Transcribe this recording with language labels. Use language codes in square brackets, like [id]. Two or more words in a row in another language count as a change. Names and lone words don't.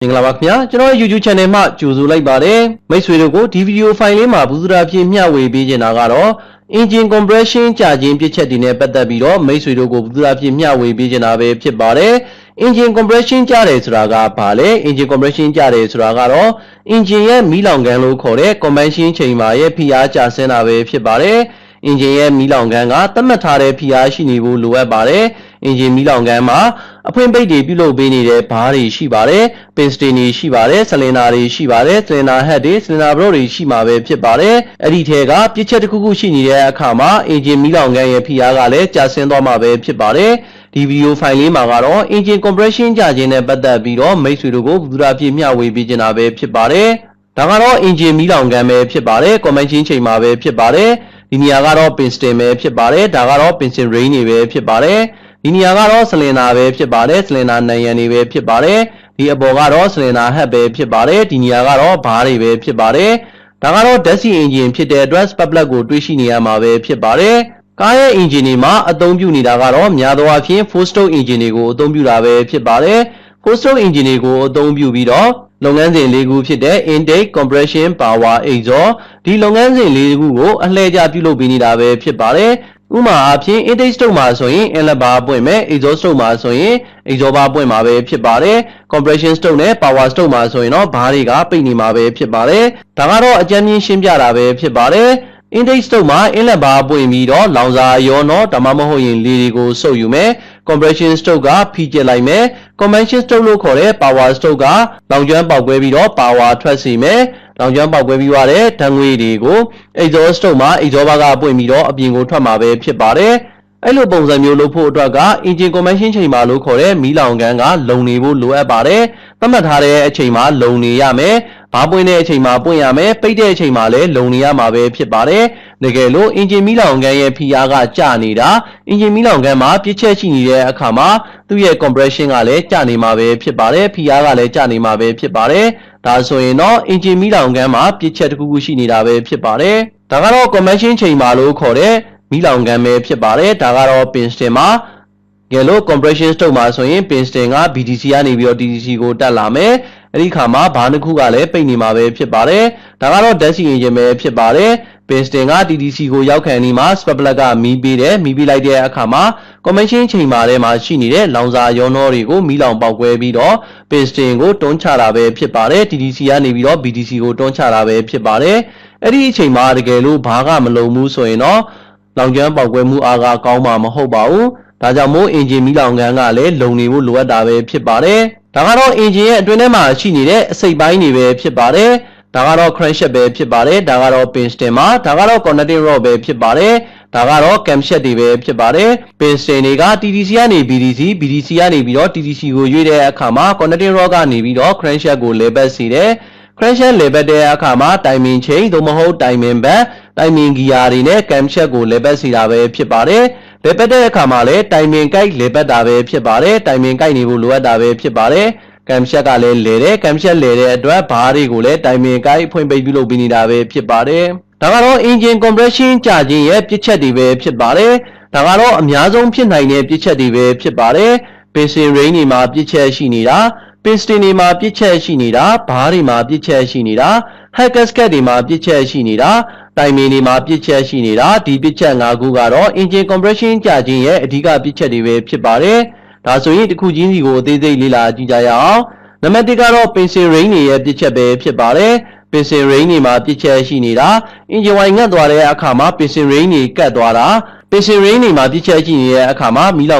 [my] ဂလာပါခင်ဗျာကျွန်တော် YouTube channel မှာကြိုဆိုလိုက်ပါတယ်မိတ်ဆွေတို့ကိုဒီဗီဒီယိုဖိုင်လေးမှာဘူးစရာဖြစ်မျှဝေပေးချင်တာကတော့ [en] engine compression [my] ကြာခြင်းပြစ်ချက်တွေနဲ့ပတ်သက်ပြီးတော့မိတ်ဆွေတို့ကိုဘူးစရာဖြစ်မျှဝေပေးချင်တာပဲဖြစ်ပါတယ် [en] engine compression [my] ကြာတယ်ဆိုတာကဘာလဲ [en] engine compression [my] ကြာတယ်ဆိုတာကတော့ engine ရဲ့မီးလောင်ခန်း လို့ခေါ်တဲ့ [en] combustion chamber [my] ရဲ့ဖိအားကျဆင်းတာပဲဖြစ်ပါတယ် engine ရဲ့မီးလောင်ခန်းကသတ်မှတ်ထားတဲ့ဖိအားရှိနေဖို့လိုအပ်ပါတယ်engine မီးလောင်ခန်းမှာအဖွင့်ပိတ်တွေပြုလုပ်ပေးနေတဲ့ဘားတွေရှိပါတယ်ပင်စတင်တွေရှိပါတယ်ဆလင်ဒါတွေ ရှိပါတယ်ဆလင်ဒါဟက်တွေဆလင်ဒါဘရော့တွေရှိမှာပဲဖြစ်ပါတယ်အဲ့ဒီထဲကပြစ်ချက်တစ်ခုခုရှိနေတဲ့အခါမှာ engine မီးလောင်ခန်းရဲ့ဖိအားကလည်းကျဆင်းသွားမှာပဲဖြစ် ပါတယ်ဒီဗီဒီယိုဖိုင်လေးမှာကတော့ [en] engine compression [my] ကြာခြင်းနဲ့ပတ်သက်ပြီးတော့မိတ်ဆွေတို့ကိုဘူရာပြည့်မျှဝေပေးချင်တာပဲဖြစ်ပါတယ်ဒါကတော့ engine မီးလောင်ခန်းပဲဖြစ်ပါတယ် [en] combustion chamber [my] ပဲဖြစ်ပါတယ်ဒီနေရာကတော့ piston ပဲဖြစ်ပါတယ်ဒါကတော့ [en] piston ring [my] တွေပဲဖြစ်ပါတယ်ဒီနေရာကတော့ဆလင်ဒါပဲဖြစ်ပါတယ်ဆလင်ဒါနံရံတွေပဲဖြစ်ပါတယ်ဒီအပေါ်ကတော့ဆလင်ဒါဟက်ပဲဖြစ်ပါတယ်ဒီနေရာကတော့ဘားတွေပဲဖြစ်ပါတယ်ဒါကတော့ [en] Dassi engine [my] ဖြစ်တဲ့အတွက် [en] spark plug [my] ကိုတွေးရှိနေရမှာပဲဖြစ်ပါတယ်ကားရဲ့ engine တွေမှာအသုံးပြုနေတာကတော့များသောအားဖြင့် [en] four stroke engine [my] တွေကိုအသုံးပြုတာပဲဖြစ်ပါတယ် [en] four stroke engine [my] တွေကိုအသုံးပြုပြီးတော့လုပ်ငန်းစဉ်၄ခုဖြစ်တဲ့ [en] intake compression power exhaust [my] ဒီလုပ်ငန်းစဉ်၄ခုကိုအလှည့်ကျပြုလုပ်ပေးနေတာပဲဖြစ်ပါတယ်ဥပမာအားဖြင့် [en] intake stroke [my] မှာဆိုရင် [en] inlet bar [my] ပွင့်မယ် [en] exhaust stroke [my] မှာဆိုရင် [en] exhaust bar [my] ပွင့်မှာပဲဖြစ်ပါတယ် [en] compression stroke [my] နဲ့ [en] power stroke [my] မှာဆိုရင်တော့ဘားတွေကပိတ်နေမှာပဲဖြစ်ပါတယ်ဒါကတော့အကြမ်းမြင်ရှင်းပြတာပဲ ဖြစ်ပါတယ် [en] intake stroke [my] မှာ [en] inlet bar [my] ပွင့်ပြီးတော့လောင်စာရောတော့ဒါမှမဟုတ်ရင်လေတွေကိုစုပ်ယူမယ် [en] compression stroke [my] ကဖိကျစ် လိုက်မယ် [en] convention stroke [my] လို့ခေါ်တဲ့ [en] power stroke [my] ကလောင်ကျွမ်းပေါက်ကွဲပြီးတော့ power ထွက်စေမယ်လောင်ကျွမ်းပေါက်ကွဲပြီးရတဲ့ဓာတ်ငွေတွေကို [en] exhaust stroke [my] မှာ [en] exhaust bar [my] ကပွင့်ပြီးတော့အပြင်ကိုထွက်မှာပဲဖြစ်ပါတယ်အဲ့လိုပုံစံမျိုးလုပ်ဖို့အတွက်က [en] engine combustion chamber [my] လို့ခေါ်တဲ့မီးလောင်ခန်းကလုံနေဖို့လိုအပ်ပါတယ်သတ်မှတ်ထားတဲ့အချိန်မှာလုံနေရမယ်ဘာပွင့်တဲ့အချိန်မှာပွင့်ရမယ်ပိတ်တဲ့အချိန်မှာလည်းလုံနေ ရမှာပဲဖြစ်ပါတယ်တကယ်လို့ engine မီးလောင်ခန်းရဲ့ဖိအားကကျနေတာ engine မီးလောင်ခန်းမှာပြစ်ချက်ရှိနေတဲ့အခါမှာသူ့ရဲ့ compression ကလည်းကျနေမှာပဲဖြစ်ပါတယ်ဖိ အားကလည်းကျနေမှာပဲဖြစ်ပါတယ်ဒါဆိုရင်တော့ engine မီးလောင်ခန်းမှာပြစ်ချက်တစ်ခုခုရှိနေတာပဲဖြစ်ပါတယ်ဒါကတော့ [en] combustion chamber [my] လို့ ခေါ်တဲ့မီးလောင်ခန်းပဲဖြစ်ပါတယ်ဒါကတော့ piston မှာကဲလို့ [en] compression stroke [my] မှာဆိုရင် piston က BDC ကနေပြီးတော့ TDC ကိုတက်လာမယ်အဲ့ဒီခါမှာဘားတစ်ခုကလည်းပိတ်နေမှာပဲဖြစ်ပါတယ်ဒါကတော့ [en] Dassi engine [my] ပဲဖြစ်ပါတယ် piston က TDC ကိုရောက်ခံနေမှာ [en] spark plug [my] ကမီးပေးတယ်မီးပေးလိုက်တဲ့အခါမှာ [en] combustion chamber [my] ထဲမှာရှိနေတဲ့လောင်စာရောနှောတွေကိုမီးလောင်ပေါက်ကွဲပြီးတော့ piston ကိုတွန်းချတာပဲဖြစ်ပါတယ် TDC ကနေပြီးတော့ BDC ကိုတွန်းချတာပဲဖြစ်ပါတယ်အဲ့ဒီအချိန်မှာတကယ်လို့ဘားကမလုံဘူးဆိုရင်တော့လောင်ကျွမ်းပေါက်ကွဲမှုအားက ကောင်းမှာမဟုတ်ပါဘူးဒါကြောင့်မို့ engine မီးလောင်ခန်းကလည်းလုံနေဖို့လိုအပ်တာပဲဖြစ်ပါတယ်ဒါကတော့ engine ရဲ့အတွင်းထဲမှာရှိနေတဲ့အစိတ်ပိုင်းတွေပဲဖြစ်ပါတယ်ဒါကတော့ crankshaft ပဲဖြစ်ပါတယ်ဒါကတော့ piston မှာဒါကတော့ [en] connecting rod [my] ပဲဖြစ်ပါတယ်ဒါကတော့ camshaft တွေပဲဖြစ်ပါတယ် piston တွေက TDC ကနေ BDC ကနေပြီးတော့ TDC ကိုရွေ့တဲ့အခါမှာ [en] connecting rod [my] ကနေပြီးတော့ crankshaft ကိုလေပတ်စေတယ်crankshaft လေပတ် တဲ့အခါမှာ [en] timing chain [my] သို့မဟုတ် [en] timing belt timing gear [my] တွေနဲ့ camshaft ကိုလေပတ်စေတာပဲဖြစ်ပါတယ်လေပတ်တဲ့အခါမှာလည်း [en] timing guide [my] လေပတ်တာပဲဖြစ်ပါတယ် [en] timing guide [my] နေဖို့လိုအပ်တာပဲဖြစ်ပါတယ် camshaft ကလည်းလဲတယ် camshaft လဲတဲ့အတွက်ဘားတွေကိုလည်း [en] timing guide [my] ဖွင့်ပိတ်ပြုလုပ်ပေးနေတာပဲဖြစ်ပါတယ်ဒါကတော့ [en] engine compression [my] ကြာခြင်းရဲ့ပြစ်ချက်တွေပဲဖြစ်ပါတယ်ဒါကတော့အများဆုံးဖြစ်နိုင်တဲ့ပြစ်ချက်တွေပဲဖြစ်ပါတယ် [en] piston ring [my] တွေမှာပြစ်ချက်ရှိနေတာpiston တွေမှာပြစ်ချက်ရှိနေတာဘားတွေမှာပြစ်ချက်ရှိနေတာ [en] head gasket [my] တွေမှာပြစ်ချက်ရှိနေတာတိုင်မင်တွေမှာပြစ်ချက်ရှိနေတာဒီပြစ်ချက်၅ခုကတော့ [en] engine compression [my] ကြာခြင်းရဲ့အဓိကပြစ်ချက်တွေပဲဖြစ်ပါတယ်ဒါဆိုရင်တစ်ခုချင်းစီကိုအသေးစိတ်လေ့ လာကြည့်ကြရအောင်နံပါတ်1ကတော့ [en] piston ring [my] တွေရဲ့ပြစ်ချက်ပဲဖြစ်ပါတယ် [en] piston ring [my] တွေမှာပြစ်ချက်ရှိနေတာ [en] engine wire [my] ငတ်သွားတဲ့အခါမှာ [en] piston ring [my] တွေကတ်သွားတာ [en] piston ring [my] တွေမှာပြစ်ချက်ရှိနေတဲ့အခါမှာမီးလောင်ခ